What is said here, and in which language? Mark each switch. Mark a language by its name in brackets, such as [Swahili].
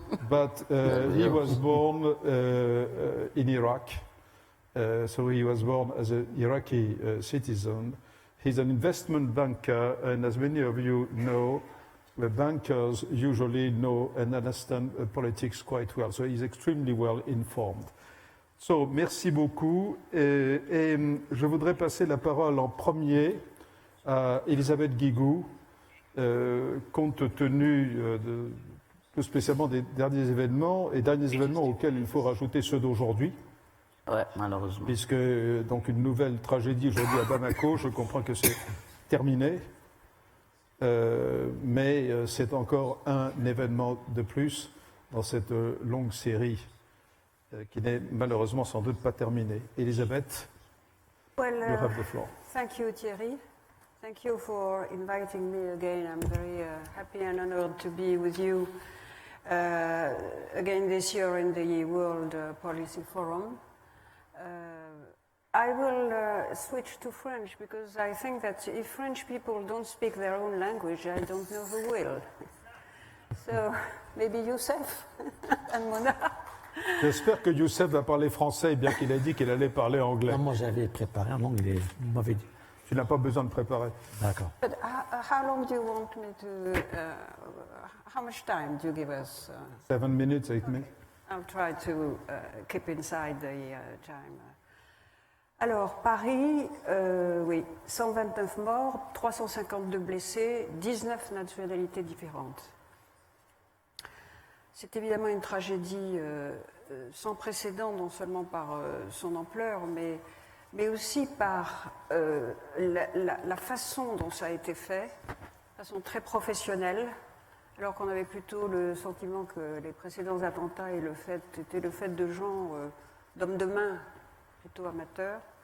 [English] But he was born in Iraq. So he was born as an Iraqi citizen. He's an investment banker, and as many of you know, the bankers usually know and understand politics quite well. So he's extremely well informed. [French] So, merci beaucoup. Et je voudrais passer la parole en premier à Elisabeth Guigou, compte tenu plus spécialement des derniers événements auxquels il faut rajouter ceux d'aujourd'hui. Ouais, malheureusement. Puisque donc une nouvelle tragédie aujourd'hui à Bamako, je comprends que c'est terminé, mais c'est encore un événement de plus dans cette longue série qui n'est malheureusement sans doute pas terminée. Elisabeth. [English] Well, You have the floor. thank you, Thierry. Thank you for inviting me again. I'm very happy and honored to be with you again this year in the World Policy Forum. I will switch to French because I think that if French people don't speak their own language, I don't know who will. So maybe Youssef and Mona. [French] J'espère que Youssef va parler français, bien qu'il ait dit qu'il allait parler anglais. Non, moi j'avais préparé en anglais. Vous m'avez dit. Tu n'as pas besoin de préparer. D'accord. [English] But how long do you want me to? How much time do you give us? 7 minutes, 8 minutes. I'll try to keep inside the time. [French] Alors, Paris, oui, 129 morts, 352 blessés, 19 nationalités différentes. C'est évidemment une tragédie sans précédent, non seulement par son ampleur, mais aussi par la façon dont ça a été fait, de façon très professionnelle, alors qu'on avait plutôt le sentiment que les précédents attentats étaient le fait de gens, d'hommes de main, plutôt amateurs.